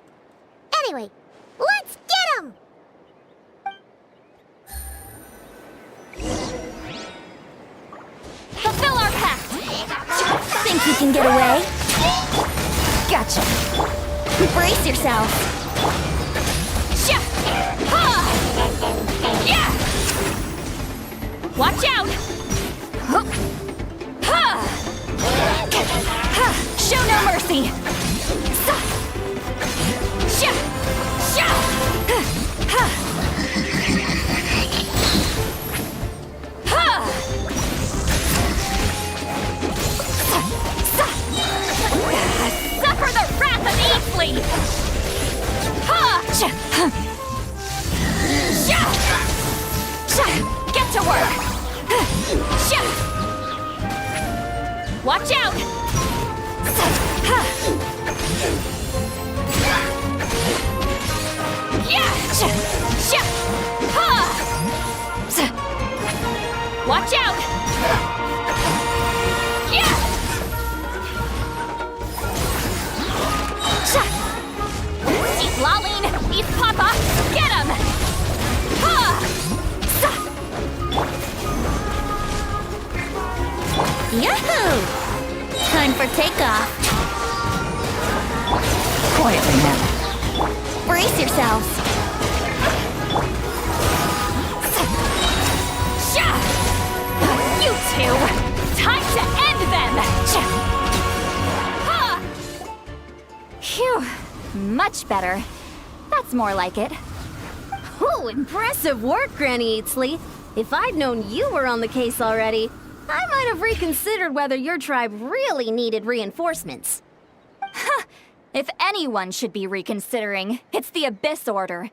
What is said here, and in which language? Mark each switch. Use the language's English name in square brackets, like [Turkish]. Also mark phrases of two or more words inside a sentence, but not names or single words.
[English] Anyway, let's get him! Fulfill our pact! Think you can get away? Gotcha. Brace yourself. Sha! Ha! Yeah! Watch out! Huh. Ha! Ha! Show no mercy! Sa! Sha! Sha! Ha! Ha! Ha! Suffer the wrath of Eastly! Ha! Sha! Sha! Sha! Get to work! Sha! Watch out! Ha! Yeah! Sha! Sha! Ha! Watch out! Yeah! Eat Laline! Eat Papa! Get him! Ha! Sa! Yahoo! Time for takeoff. Quietly now. Brace yourselves. Sha! You two! Time to end them! Sha! Ha! Phew. Much better. That's more like it. Ooh, impressive work, Granny Eatsley. If I'd known you were on the case already, I might have reconsidered whether your tribe really needed reinforcements. If anyone should be reconsidering, it's the Abyss Order.